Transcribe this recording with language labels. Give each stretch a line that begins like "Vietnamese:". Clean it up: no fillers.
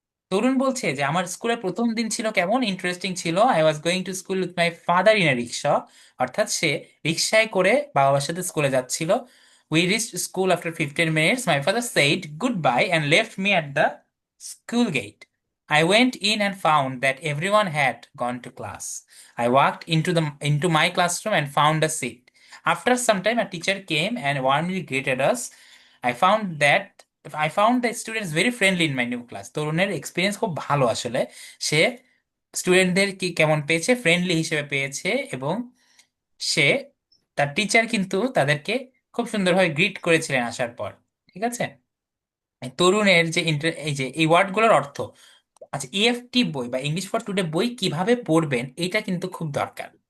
Bangla: তরুণ বলছে যে আমার স্কুলের প্রথম দিন ছিল কেমন, ইন্টারেস্টিং ছিল।
English: I was going to school with my father in a rickshaw,
Bangla: অর্থাৎ সে রিক্সায় করে বাবার সাথে স্কুলে যাচ্ছিল।
English: We reach school after 15 minutes, my father said goodbye and left me at the school gate. I went in and found that everyone had gone to class. I walked into my classroom and found a seat. After some time, a teacher came and warmly greeted us. I found that I found the students very friendly in my new class.
Bangla: তরুণের experience খুব ভালো আসলে। সে স্টুডেন্টদের কি কেমন পেয়েছে, friendly হিসেবে পেয়েছে, এবং সে, তার টিচার কিন্তু তাদেরকে খুব সুন্দরভাবে গ্রিট করেছিলেন আসার পর। ঠিক আছে, এই তরুণের যে এই যে এই ওয়ার্ডগুলোর অর্থ, আচ্ছা, ইএফটি বই বা ইংলিশ ফর টুডে বই কিভাবে পড়বেন এটা কিন্তু খুব দরকার।